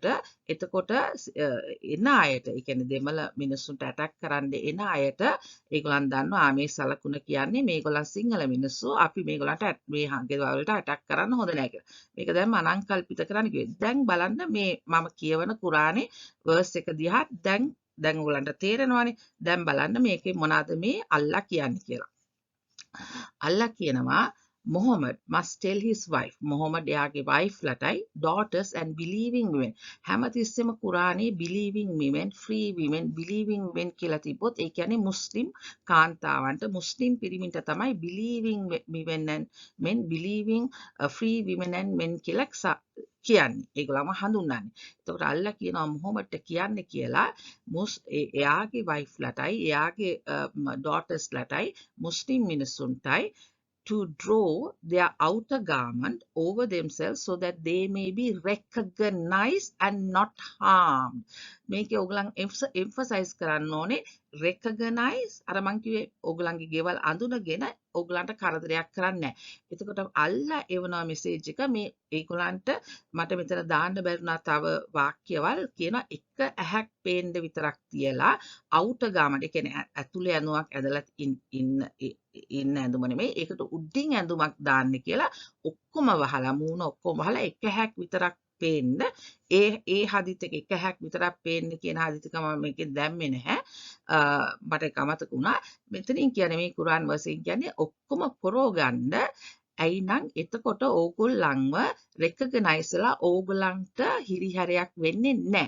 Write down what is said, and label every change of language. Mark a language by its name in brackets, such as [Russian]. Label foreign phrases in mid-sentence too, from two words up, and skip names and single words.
[Sinhala] එතකොට එන අයට ඒ කියන්නේ දෙමළ මිනිස්සුන්ට ඇටැක් කරන්න එන අයට ඒගොල්ලන් දන්නවා මේ සලකුණ කියන්නේ මේගොල්ලන් සිංහල මිනිස්සු අපි මේගොල්ලන්ට මේ ගෙවල් වලට ඇටැක් කරන්න හොඳ නැහැ කියලා. මේක දැන් මනං කල්පිත කරන්න කිව්වේ. දැන් බලන්න මේ මම කියවන කුරානේ වර්ස් එක දිහා දැන් ඔයගලන්ට තේරෙනවානේ. දැන් බලන්න මේකේ මොනවාද මේ අල්ලා කියන්නේ කියලා. අල්ලා කියනවා [English] Muhammad must tell his wife. Muhammad එයාගේ wife ලටයි daughters and believing women. [Sinhala] හැමතිස්සෙම කුරානයේ [English] believing women, free women, believing women [Sinhala] කියලා තිබ්බොත් ඒ කියන්නේ මුස්ලිම් කාන්තාවන්ට මුස්ලිම් පිරිමින්ට තමයි [English] believing women and men, believing free women and men [Sinhala] කියලා කියන්නේ. ඒගොල්ලන්ව හඳුන්වන්නේ. එතකොට අල්ලා කියනවා මොහොමඩ්ට කියන්න කියලා එයාගේ wife ලටයි එයාගේ daughters ලටයි මුස්ලිම් මිනිසුන්ටයි [English] to draw their outer garment over themselves so that they may be recognized and not harmed. [Sinhala] මේක ඕගලන් emphasize කරන්න ඕනේ recognize අර මං කිව්වේ ඕගලන්ගේ ගෙවල් අඳුනගෙන ඕගලන්ට කරදරයක් කරන්නේ නැහැ. එතකොට අල්ලා එවනවා මෙසේජ් එක මේ ඒගොල්ලන්ට මට මෙතන දාන්න බැරිුණා තව වාක්‍යවල් කියනවා එක ඇහැක් පේන්න විතරක් තියලා [English] outer garment [Sinhala] ඒ කියන්නේ ඇතුලේ ඇඳුමක් ඇඳලා ඉන්න ඇඳුම නෙමෙයි ඒකට උඩින් ඇඳුමක් දාන්න කියලා ඔක්කොම වහලා මූණ ඔක්කොම වහලා එක හැක් විතරක් පේන්න ඒ හදිත් එක හැක් විතරක් පේන්න කියන හදිතක මම මේකෙන් දැම්මේ නැහැ මට ඒක අමතක වුණා මෙතනින් කියන්නේ මේ කුරාන් වර්සයෙන් කියන්නේ ඔක්කොම පොරව ගන්න ඇයිනම් එතකොට ඕගොල්ලන්ව රෙකග්නයිස්ලා ඕගොල්ලන්ට හිරිහැරයක් වෙන්නේ නැහැ.